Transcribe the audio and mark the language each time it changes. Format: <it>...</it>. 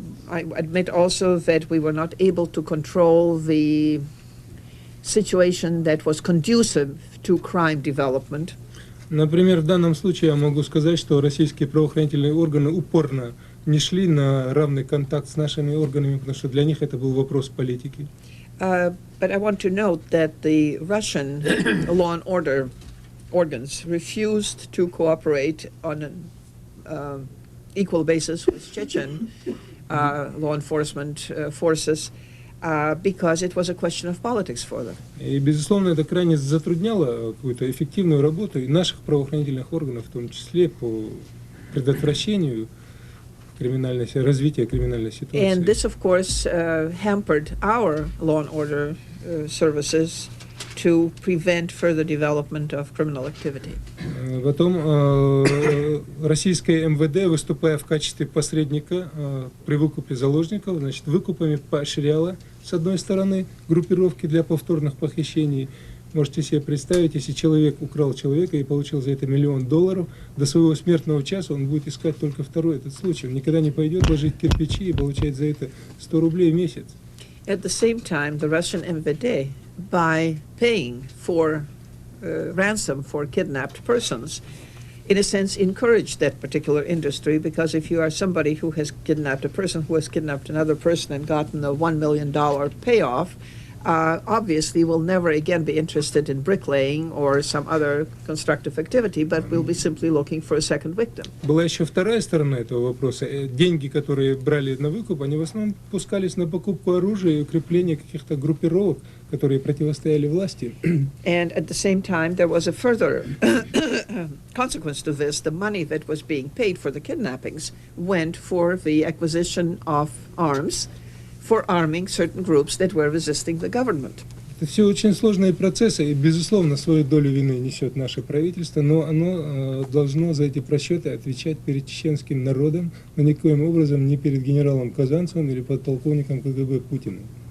<en>I admit also that we were not able to control the situation that was conducive to crime development.</en> <ru>Например, в данном случае я могу сказать, что российские правоохранительные органы упорно не шли на равный контакт с нашими органами, потому что для них это был вопрос политики.</ru> <en>But I want to note that the Russian law and order organs refused to cooperate on an equal basis with Chechen law enforcement forces because it was a question of politics for them.</en> <ru>И, безусловно, это крайне затрудняло какую-то эффективную работу и наших правоохранительных органов, в том числе по предотвращению развития криминальной ситуации.</ru> <en>And this, of course, hampered our law and order services to prevent further development of criminal activity.</en> <ru>Потом российское МВД, выступая в качестве посредника при выкупе заложников, значит, выкупами поощряло, с одной стороны, группировки для повторных похищений. Можете себе представить, если человек украл человека и получил за это $1 миллион, до своего смертного часа он будет искать только второй этот случай. Он никогда не пойдет ложить кирпичи и получать за это 100 рублей в месяц.</ru> <en>At the same time, the Russian MVD by paying for ransom for kidnapped persons, in a sense, encourage that particular industry, because if you are somebody who has kidnapped a person who has kidnapped another person and gotten a $1 million payoff, obviously will never again be interested in bricklaying or some other constructive activity, but will be simply looking for a second victim.</en> <ru>Была еще вторая сторона этого вопроса. Деньги, которые брали на выкуп, они в основном пускались на покупку оружия и укрепление каких-то группировок, которые противостояли власти.</ru> <en>And at the same time, there was a further consequence to this. The money that was being paid for the kidnappings went for the acquisition of arms for arming certain groups that were resisting the government.</en> <ru>Это все очень сложные процессы, и, безусловно, свою долю вины несет наше правительство, но оно должно за эти просчеты отвечать перед чеченским народом, но никоим образом не перед генералом Казанцевым или подполковником КГБ Путиным.</ru>